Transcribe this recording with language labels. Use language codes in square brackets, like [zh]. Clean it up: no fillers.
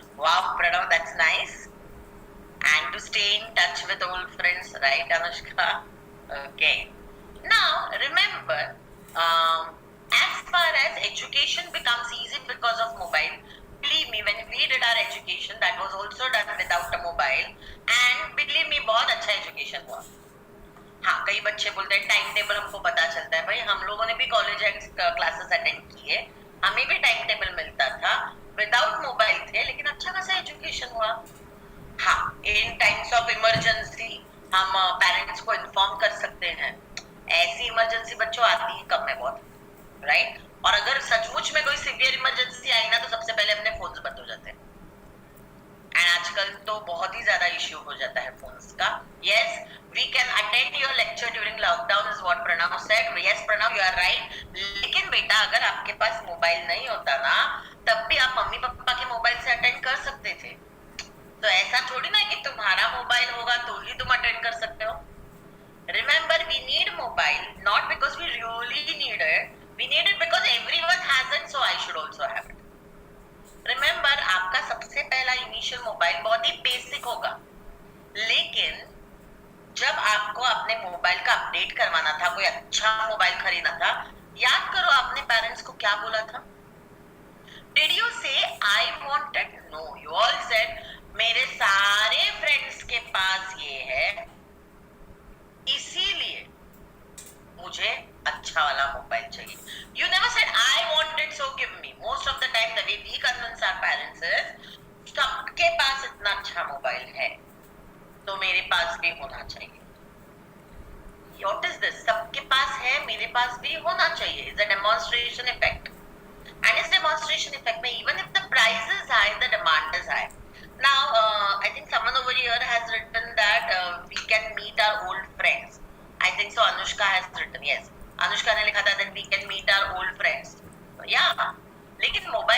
[en] Wow, Pranav, that's nice. And to stay in touch with old friends, right, Anushka? Okay. Now remember, as far as education becomes easy because of mobile, believe me, when we did our education, that was also done without a mobile, and believe me, [hi] बहुत अच्छा education हुआ. हाँ, कई बच्चे बोलते हैं time table हमको पता चलता है. भाई हम लोगों ने भी कॉलेज क्लासेस अटेंड किए, हमें भी टाइम टेबल मिलता था, विदाउट मोबाइल थे, लेकिन अच्छा खासा एजुकेशन हुआ. हाँ, [en] in times of emergency [hi] हम पेरेंट्स को इन्फॉर्म कर सकते हैं. ऐसी इमरजेंसी बच्चों आती ही कम है बहुत, राइट? और अगर सचमुच में कोई सीवियर इमरजेंसी आई ना, तो सबसे पहले अपने फोन्स बंद हो जाते हैं. [en] and [hi] आजकल तो बहुत ही ज्यादा इश्यू हो जाता है फोन्स का. [en] Yes, we can attend your lecture during lockdown is what Pranav said. Yes Pranav, you are right. [hi] लेकिन बेटा, अगर आपके पास मोबाइल नहीं होता ना, तब भी आप मम्मी पापा के मोबाइल से अटेंड कर सकते थे. तो ऐसा थोड़ी ना कि तुम्हारा मोबाइल होगा तो ही तुम अटेंड कर सकते हो. [en] Remember, we need mobile not because we really need it. We need it because everyone has it, so I should also have it. [hi] Remember, आपका सबसे पहला इनिशियल मोबाइल बहुत ही बेसिक होगा, लेकिन जब आपको अपने मोबाइल का अपडेट करवाना था, कोई अच्छा मोबाइल खरीदना था, याद करो आपने पेरेंट्स को क्या बोला था? [en] Did you say I wanted? No, you all said [hi] मेरे सारे फ्रेंड्स के पास ये है, इसीलिए मुझे अच्छा वाला मोबाइल चाहिए. [en] You never said I wanted, so give me. Most of the time the way we convince our parents is [hi] सबके पास इतना अच्छा मोबाइल है, तो मेरे पास भी होना चाहिए. [en] What is this? [hi] सबके पास है, मेरे पास भी होना चाहिए. [en] Is a demonstration effect. And this demonstration effect में even if the price is high, the demand is high. Now, I think someone over here has written that we can meet our old friends. I think so. Anushka has written, yes. Anushka [hi] ने लिखा था [en] that we can meet our old friends. Yeah. लेकिन